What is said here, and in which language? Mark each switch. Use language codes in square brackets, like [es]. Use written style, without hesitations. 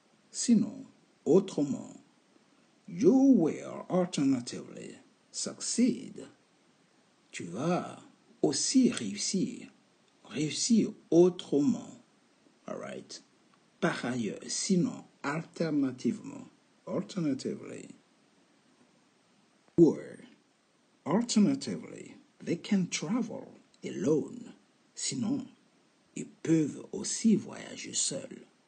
[fr] Sinon, autrement, [en] you will alternatively succeed. [fr] Tu vas aussi réussir. Réussir autrement. Alright? Par ailleurs, sinon, alternativement. [en] Alternatively. Or, alternatively, they can travel alone. [fr] Sinon, ils peuvent aussi voyager seuls.